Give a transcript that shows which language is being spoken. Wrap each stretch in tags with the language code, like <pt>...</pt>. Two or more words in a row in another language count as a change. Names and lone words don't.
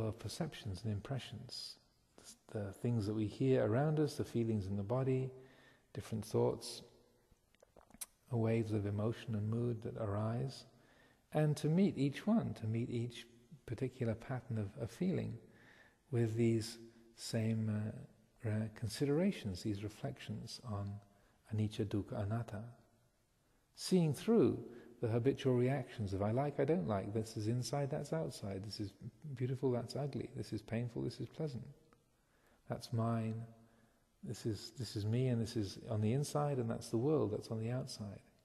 <en>of perceptions and impressions, the things that we hear around us, the feelings in the body, different thoughts, waves of emotion and mood that arise, and to meet each one, to meet each particular pattern of feeling with these same considerations, these reflections on</en> <pi>anicca, dukkha, anatta,</pi> <en>seeing through the habitual reactions of I like, I don't like, this is inside, that's outside, this is beautiful, that's ugly, this is painful, this is pleasant, that's mine, this is me, and this is on the inside, and that's the world, that's on the outside.</en>